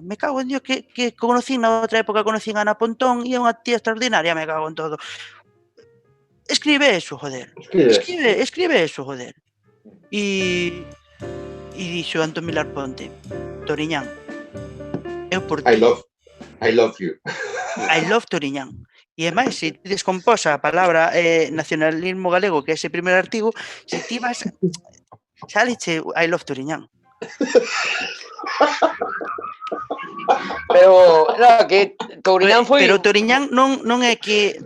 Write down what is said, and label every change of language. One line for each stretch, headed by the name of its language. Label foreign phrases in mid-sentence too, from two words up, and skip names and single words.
Spanish: Me cago en Dios,
Galician: que conocín na outra época, conocín a Ana Pontón e é unha tía extraordinaria,
Spanish: me cago en todo. Escribe eso, joder. Escribe eso, joder.
Galician: E dixo Antón Vilar Ponte, Toriñán, eu por ti.
English: I love you. I love Toriñán.
Galician: E ademais, se ti descomposa a palabra nacionalismo galego, que é ese primer artigo, se ti vas, sáleche
English: I love Toriñán.
Galician: Pero, no, que Touriñán foi... Pero Toriñán non é que...